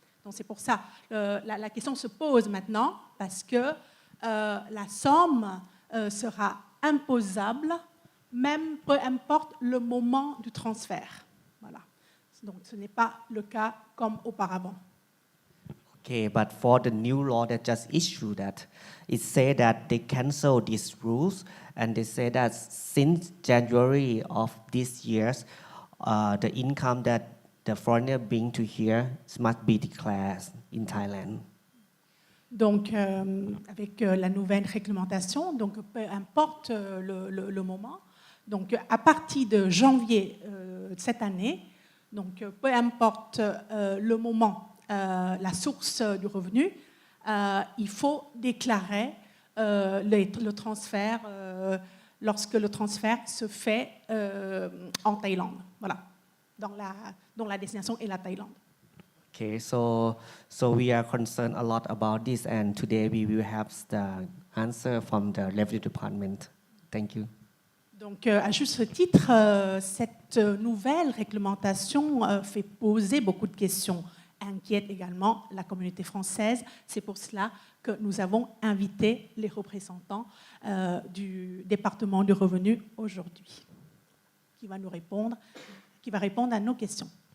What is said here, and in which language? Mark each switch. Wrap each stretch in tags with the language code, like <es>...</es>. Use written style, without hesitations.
<fr>Donc c'est pour ça la question se pose maintenant parce que la somme sera imposable, même peu importe le moment du transfert. Voilà. Donc ce n'est pas le cas comme auparavant.</fr> <en>Okay, but for the new law that just issued that, it said that they cancel these rules and they say that since January of this year, the income that the foreigner bring to here must be declared in Thailand.</en> <fr>Donc, avec la nouvelle réglementation, donc peu importe le moment, donc à partir de janvier cette année, donc peu importe le moment, la source du revenu, il faut déclarer le transfert lorsque le transfert se fait en Thaïlande, voilà, dont la destination est la Thaïlande.</fr> <en>Okay, so we are concerned a lot about this, and today we will have the answer from the Revenue Department. Thank you.</en> <fr>Donc, à juste titre, cette nouvelle réglementation fait poser beaucoup de questions, inquiète également la communauté française. C'est pour cela que nous avons invité les représentants du département du revenu aujourd'hui, qui va répondre à nos questions.</fr>